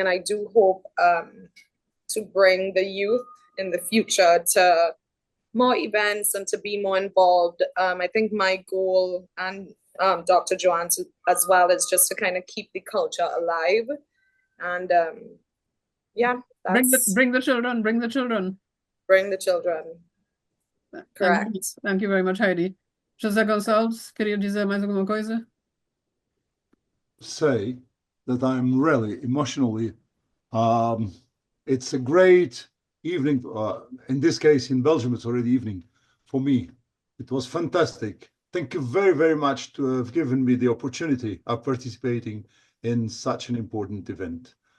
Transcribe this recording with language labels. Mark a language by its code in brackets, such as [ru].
[en] And I do hope to bring the youth in the future to more events and to be more involved. I think my goal, and Dr. Joanne's as well, is just to kind of keep the culture alive. And yeah, bring the children, bring the children. Bring the children. Correct. Thank you very much, Heidi. [pt] José Gonçalves, queria dizer mais alguma coisa? [en] Say that I'm really emotionally, it's a great evening, in this case in Belgium, it's already evening for me. It was fantastic. Thank you very, very much to have given me the opportunity of participating in such an important event.